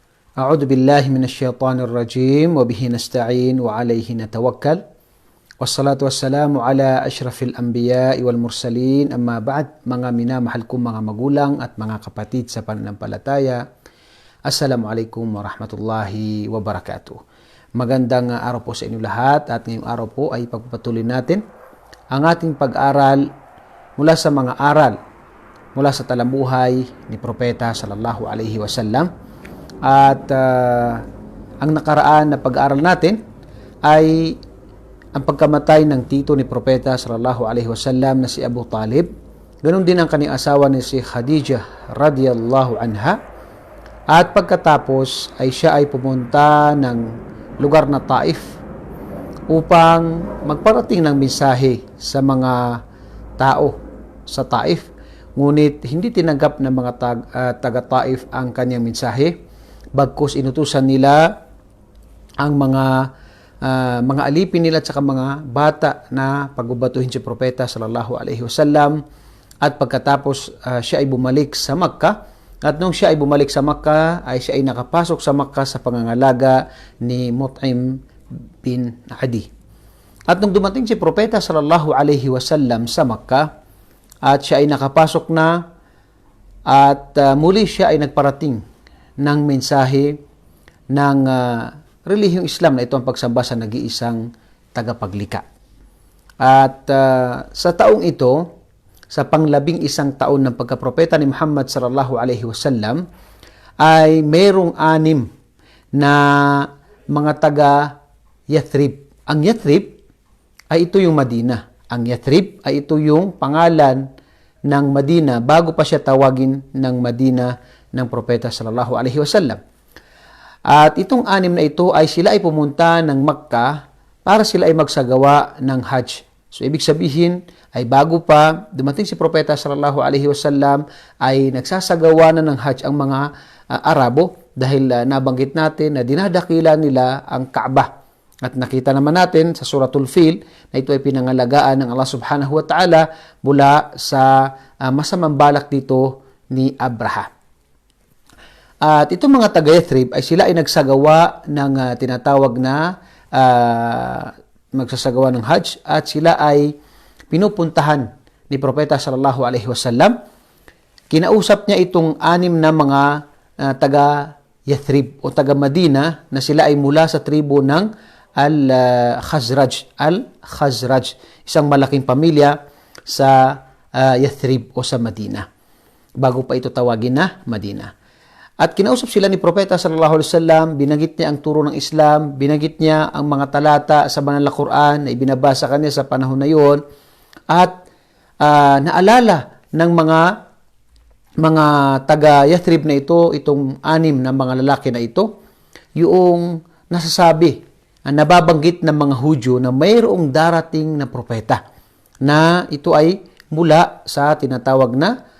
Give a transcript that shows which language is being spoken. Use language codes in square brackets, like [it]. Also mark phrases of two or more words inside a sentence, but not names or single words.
[ar] أعوذ بالله من الشيطان الرجيم وبه نستعين وعليه نتوكل والصلاة والسلام على أشرف الأنبياء والمرسلين أما بعد [tl] mga minamahal kong mga magulang at mga kapatid sa pananampalataya. [ar] السلام عليكم ورحمة الله وبركاته. [tl] Magandang araw po sa inyo lahat at ngayong araw po ay pagpapatuloy natin ang ating pag-aral mula sa mga aral mula sa talambuhay ni Propeta [ar] صلى الله عليه وسلم. [tl] At ang nakaraan na pag-aaral natin ay ang pagkamatay ng tito ni Propeta [ar] صلى الله عليه وسلم [tl] na si Abu Talib. Ganon din ang kanyang asawa ni si Khadijah [ar] رضي الله عنها. [tl] At pagkatapos ay siya ay pumunta ng lugar na Taif upang magparating ng mensahe sa mga tao sa Taif. Ngunit hindi tinanggap ng mga taga-Taif ang kanyang mensahe. Bagkus inutusan nila ang mga alipin nila at saka mga bata na pagbabatuhin si Propeta [ar] صلى الله عليه وسلم. [tl] At pagkatapos siya ay bumalik sa Makkah. At nung siya ay bumalik sa Makkah ay siya ay nakapasok sa Makkah sa pangangalaga ni Mut'im bin Adi. At nung dumating si Propeta [ar] صلى الله عليه وسلم [tl] sa Makkah at siya ay nakapasok na at muli siya ay nagparating ng mensahe ng relihiyong Islam na ito ang pagsamba sa nag-iisang tagapaglikha. At sa taong ito, sa pang-11 taon ng pagkapropeta ni Muhammad [ar] صلى الله عليه وسلم, [tl] ay mayroong 6 na mga taga Yathrib. Ang Yathrib ay ito yung Madina. Ang Yathrib ay ito yung pangalan ng Madina bago pa siya tawagin ng Madina ng Propeta [ar] صلى الله عليه وسلم. [tl] At itong 6 na ito ay sila ay pumunta ng Makkah para sila ay magsagawa ng Hajj. So ibig sabihin ay bago pa dumating si Propeta [ar] صلى الله عليه وسلم [tl] ay nagsasagawa na ng Hajj ang mga Arabo dahil nabanggit natin na dinadakila nila ang Kaaba. At nakita naman natin sa Suratul Fil na ito ay pinangalagaan ng Allah [ar] سبحانه وتعالى [tl] mula sa masamang balak dito ni Abraha. At itong mga taga-Yathrib ay sila ay nagsagawa ng tinatawag na magsasagawa ng Hajj at sila ay pinupuntahan ni Propeta [ar] صلى الله عليه وسلم. [tl] Kinausap niya itong 6 na mga taga-Yathrib o taga-Madina na sila ay mula sa tribo ng Al-Khazraj. Al-Khazraj, isang malaking pamilya sa Yathrib o sa Madina. Bago pa ito tawagin na Madina. At kinausap sila ni Propeta [ar] صلى الله عليه وسلم, [tl] binanggit niya ang turo ng Islam, binanggit niya ang mga talata sa banal na Quran na ibinabasa kanya sa panahon na yon. At naalala ng mga taga-Yathrib na ito, itong 6 na mga lalaki na ito, yung nasasabi, nababanggit ng mga Hudyo na mayroong darating na propeta na ito ay mula sa tinatawag na